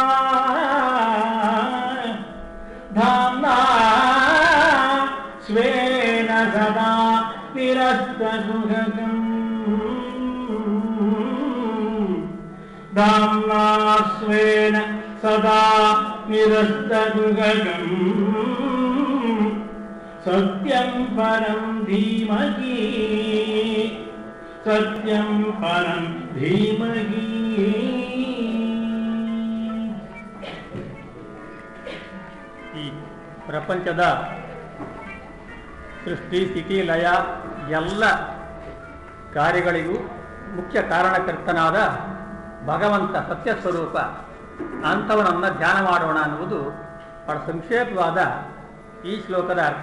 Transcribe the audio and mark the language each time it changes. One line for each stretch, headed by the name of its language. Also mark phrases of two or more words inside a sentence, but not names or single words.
Sanskrit: धाम्ना स्वेन सदा निरस्तसुखम् धाम्ना स्वेन सदा निरस्तसुखम् सत्यं परं धीमहि सत्यं परं धीमहि.
Kannada: ಈ ಪ್ರಪಂಚದ ಸೃಷ್ಟಿ ಸ್ಥಿತಿ ಲಯ ಎಲ್ಲ ಕಾರ್ಯಗಳಿಗೂ ಮುಖ್ಯ ಕಾರಣಕರ್ತನಾದ ಭಗವಂತ ಸತ್ಯಸ್ವರೂಪ ಅಂಥವನನ್ನು ಧ್ಯಾನ ಮಾಡೋಣ ಅನ್ನುವುದು ಬಹಳ ಸಂಕ್ಷೇಪವಾದ ಈ ಶ್ಲೋಕದ ಅರ್ಥ.